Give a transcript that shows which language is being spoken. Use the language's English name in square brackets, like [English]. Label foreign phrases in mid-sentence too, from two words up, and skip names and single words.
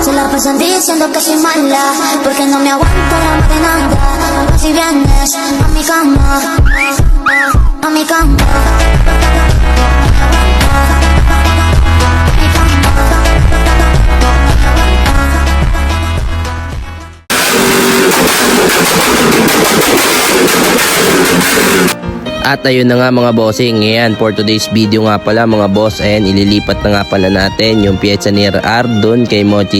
[Spanish] pasan diciendo que soy mala, porque no me aguanto la maquinanda. Si vienes a mi cama, a mi cama. [Filipino] At ayun na nga mga bossing, ayan, [English] for today's video [Filipino] nga pala mga boss, ayan, ililipat na nga pala natin yung piyetsa ni RR doon kay Mochi.